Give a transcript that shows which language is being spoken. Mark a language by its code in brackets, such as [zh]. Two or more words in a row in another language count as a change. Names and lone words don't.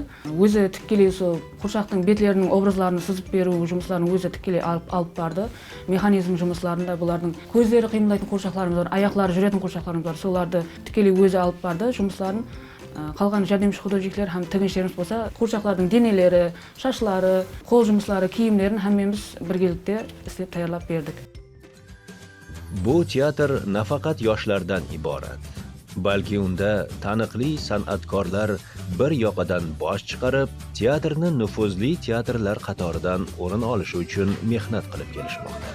[kaa] Өзі тікелей қуыршақтың бетлерінің образларын сызып беру жұмысларын өзі тікелей алып барды. Механизм жұмысларында бұлардың көздері қимылдайтын қуыршақларымыз бар, аяқлары жүретін қуыршақларымыз бар. Соларды тікелей өзі алып барды жұмысларын. Қалған жәрдемші художниклер һәм тігіншілеріміз болса, қуыршақтардың денелері, шашлары, қол жұмыслары, киімдерін hamımız birgelikte istep tayyorlab berdik. [uz] Bu teatr nafaqat yoshlardan iborat, balki unda taniqli san'atkorlar bir yoqadan bosh chiqarib, teatrni nufuzli teatrlar qatoridan o'rin olishi uchun mehnat qilib kelishmoqda.